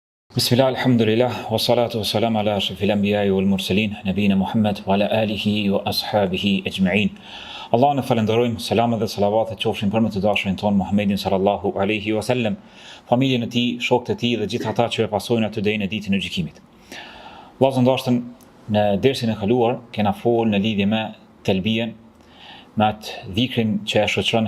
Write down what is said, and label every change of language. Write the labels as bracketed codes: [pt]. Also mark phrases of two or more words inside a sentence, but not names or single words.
[ar] بسم الله الحمد لله والصلاة والسلام على أشرف الأنبياء والمرسلين نبينا محمد وعلى آله وأصحابه أجمعين. [sq] Allah në falenderojmë, selamet dhe salavatet qofshin për më të dashurin tonë Muhammedin [ar] صلى الله عليه وسلم, [sq] familjen e tij, shokët e tij dhe gjithë ata që e pasojnë atë deri në ditën e gjykimit. Vllazë ndoshta në dersin e kaluar kena folë në lidhje me telbien, me atë dhikrin që e shoqëron